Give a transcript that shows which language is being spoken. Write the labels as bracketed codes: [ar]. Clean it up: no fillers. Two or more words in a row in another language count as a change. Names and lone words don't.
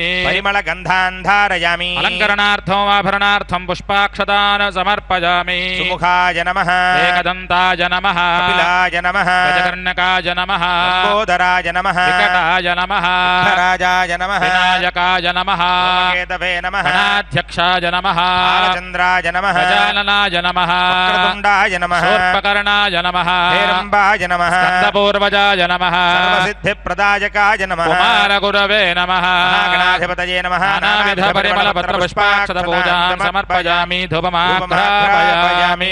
[sa] परिमलगन्धान् धारयामि अलङ्करणार्थम् आभरणार्थं पुष्पाक्षतान् समर्पयामि सुमुखाय नमः एकदन्ताय नमः कपिलाय नमः गजकर्णकाय नमः लम्बोदराय नमः विकटाय नमः राजाय नमः विनायकाय नमः केतवे नमः గణాధ్యక్షాయ నమః బాలచంద్రాయ నమః గజాననాయ నమః వక్రతుండాయ నమః శూర్పకర్ణాయ నమః హేరంబాయ నమః స్కందపూర్వజాయ నమః సర్వసిద్ధిప్రదాయకాయ నమః కుమారగురవే నమః మహాగణాధిపతయే నమః నానావిధ పరిమళ పత్ర పుష్పాక్షత పూజాం సమర్పయామి ధూపమాఘ్రాపయామి.